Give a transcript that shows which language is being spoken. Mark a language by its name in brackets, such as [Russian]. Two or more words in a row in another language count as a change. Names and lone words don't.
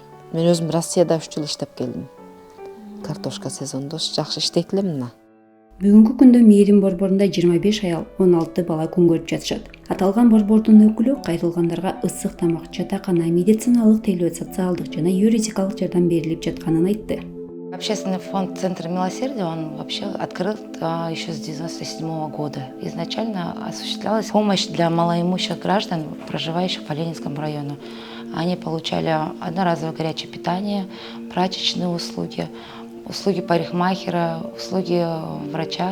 [Kyrgyz] Мен өзүм Россияда 3 жыл иштеп келдим. Картошка сезондо жакшы иштейт элем да. Бүгүнкү күндө мээрим борборунда 25 аял, 16 бала күн көрүп жатышат. Аталган борбордун өкүлү кайрылгандарга ысык тамак, жатакана, медициналык тейлөө, социалдык жана юридикалык жардам берилип жатканын айтты. [Russian] Общественный фонд Центра милосердия, он вообще открыт еще с 1997 года. Изначально осуществлялась помощь для малоимущих граждан, проживающих по Ленинскому району. Они получали одноразовое горячее питание, прачечные услуги, услуги парикмахера, услуги врача.